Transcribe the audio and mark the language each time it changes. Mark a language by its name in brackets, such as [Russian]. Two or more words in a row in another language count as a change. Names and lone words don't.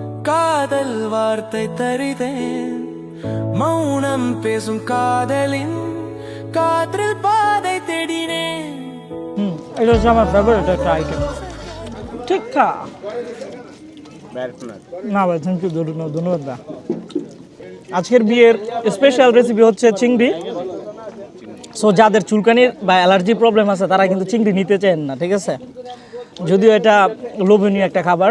[Tamil] காதல் வார்த்தை தருதேன் மௌனம் பேசும் காதலின் காற்றில் பாதை தேடினேன் [Bangla] এটা হচ্ছে আমার ফেভারিট একটা আইটেম ঠিক না ভাই [English] Thank you [Bangla] ধন্যবাদ দা আজকের বিয়ের স্পেশাল রেসিপি হচ্ছে চিংড়ি সো যাদের চুলকানির বা অ্যালার্জি প্রবলেম আছে তারা কিন্তু চিংড়ি নিতে চান না ঠিক আছে যদিও এটা লোভনীয় একটা খাবার